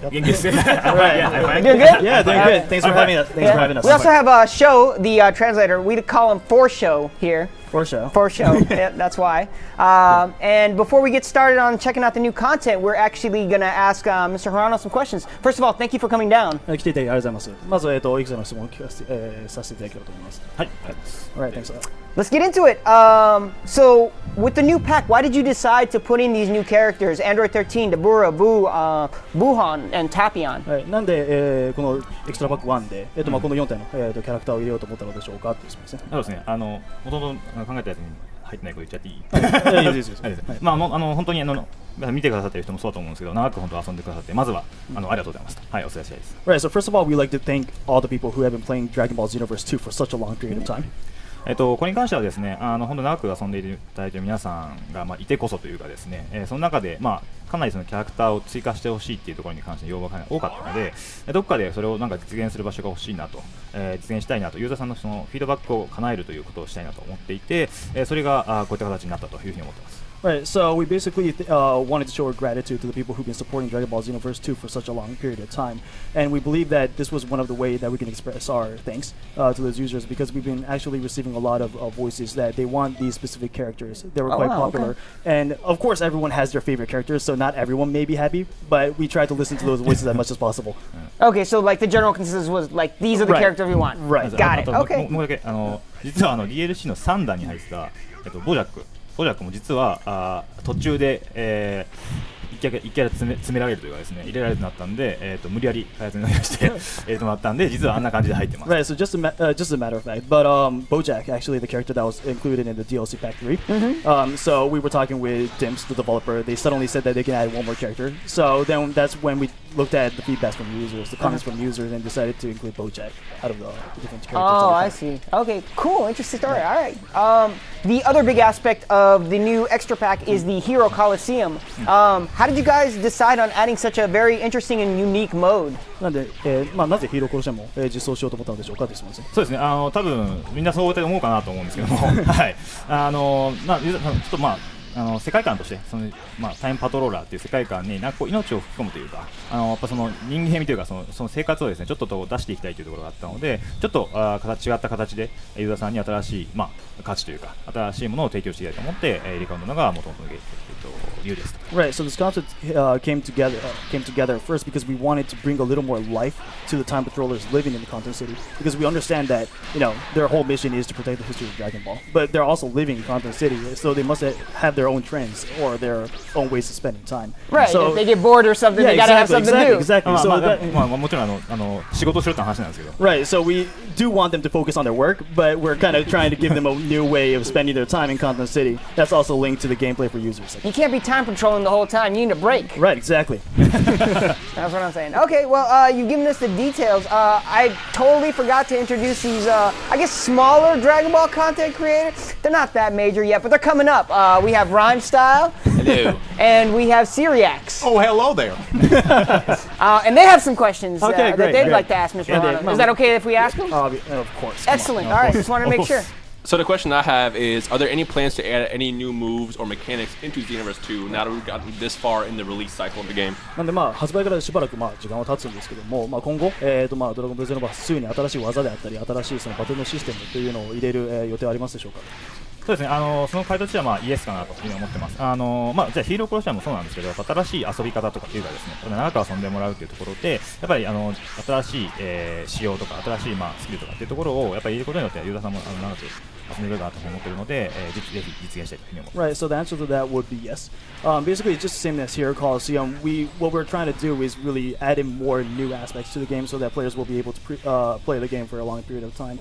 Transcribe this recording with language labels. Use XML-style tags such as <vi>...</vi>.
<en>Doing good? Yeah, doing good. Thanks for having us. We also have Sho, the translator. We call him For Show here. For Show. For Show. Yeah, that's why. And before we get started on checking out the new content, we're actually going to ask Mr. Hirano some questions. First of all, thank you for coming down.</en> <ja>来ていただきありがとうございます。まずいくつかの質問を聞かせて、させていただければと思います。はい。</ja> <en>Alright, thanks. Let's get into it. So, with the new pack, why did you decide to put in these new characters, Android 13, Dabura, Buhan, and Tapion?</en> <ja>はい。なんで、このエクストラパック1で、この4体の、キャラクターを入れようと思ったのでしょうかっていう質問ですね。そうですね。もともと考えたやつに入ってないこと言っちゃっていい？いいです。まあ本当に見てくださってる人もそうだと思うんですけど、長く本当遊んでくださってまずはありがとうございました。はい、お伝えしたいです。</ja> <en>Right. So first of all, we like to thank all the people who have been playing Dragon Ball Xenoverse 2 for such a long period of time.</en> <ja>これに関してはですね、本当長く遊んでいただいている皆さんがいてこそというかですね、その中でかなりそのキャラクターを追加してほしいっていうところに関して要望が多かったので、どこかでそれをなんか実現する場所が欲しいなと、実現したいなと、ユーザーさんのそのフィードバックを叶えるということをしたいなと思っていて、それがこういった形になったというふうに思っています。</ja> <en>Right, so we basically wanted to show our gratitude to the people who've been supporting Dragon Ball Xenoverse 2 for such a long period of time. And we believe that this was one of the ways that we can express our thanks to those users, because we've been actually receiving a lot of voices that they want these specific characters. They were quite popular. Okay. And of course, everyone has their favorite characters, so not everyone may be happy, but we try to listen to those voices as much as possible. Okay, so like the general consensus was like, these are the characters we want. Right. Got it. Okay.</en> <ja>もうだけ実はDLC の3弾に入ってたボジャックも実は途中で、一キャラ詰められるというかですね、入れられるとなったんで、無理やり開発になりまして入れてもらったんで、実はあんな感じで入ってます。</ja> <en>Right, so just a matter of fact, but Bojack, actually the character that was included in the DLC Pack 3. So we were talking with Dimps, the developer. They suddenly said that they can add one more character. So then that's when we looked at the feedback from users, the comments from users, and decided to include Bojack out of the different characters. Oh, I see. Okay, cool, interesting story. All right. The other big aspect of the new extra pack is the Hero Colosseum. How did you guys decide on adding such a very interesting and unique mode?</en> <ja>なんで、なぜヒーローコロシアムを実装しようと思ったのでしょうかって質問ですね。そうですね。多分みんなそう思うかなと思うんですけども、はい。ちょっと世界観としてタイムパトローラーっていう世界観にこう命を吹き込むというか、やっぱその人間味というかその生活をですねちょっと出していきたいというところがあったので、ちょっと違った形でユーザーさんに新しい価値というか新しいものを提供していきたいと思って入れ込んだのが元々の理由です。</ja> <en>Right, so this concept came together first because we wanted to bring a little more life to the time patrollers living in the content city, because we understand that their whole mission is to protect the history of Dragon Ball, but they're also living in content city, so they must have their own trends or their own ways of spending time. Right, so, if they get bored or something, they gotta have something to do. Exactly. So</en> <ja>もちろん仕事するって話なんですけど。</ja> <en>Right, so we do want them to focus on their work, but we're kind of trying to give them a new way of spending their time in content city. That's also linked to the gameplay for users. You can't be time patrolling the whole time. You need a break. Right, exactly. That's what I'm saying. Okay, well, you've given us the details. I totally forgot to introduce these, I guess, smaller Dragon Ball content creators. They're not that major yet, but they're coming up. We have Rhymestyle. Hello. And we have Syriax. Oh, hello there. And they have some questions that they'd like to ask Mr. Hirano. Is that okay if we ask them? Of course. Excellent. All right, just wanted to make sure. So the question I have is, are there any plans to add any new moves or mechanics into Xenoverse 2 now that we've gotten this far in the release cycle of the game?</en> <ja>なんで発売からしばらく時間は経つんですけども、今後ドラゴンボールXenoverse 2に新しい技であったり新しいそのバトルのシステムというのを入れる予定はありますでしょうか？そうですね。その回答としてはイエスかなというふうに思ってます。じゃあヒーローコロシアムもそうなんですけど、新しい遊び方とかっていうかですね、長く遊んでもらうというところで、やっぱり新しい、仕様とか新しいスキルとかっていうところをやっぱり入れることによってユーザーさんも長く遊んでくれるかなと思っているので、ぜひ実現したいというふうに思います。</ja> <en>Right, so the answer to that would be yes. Basically, it's just the same as here, Colosseum. What we're trying to do is really add in more new aspects to the game so that players will be able to play the game for a long period of time.</en>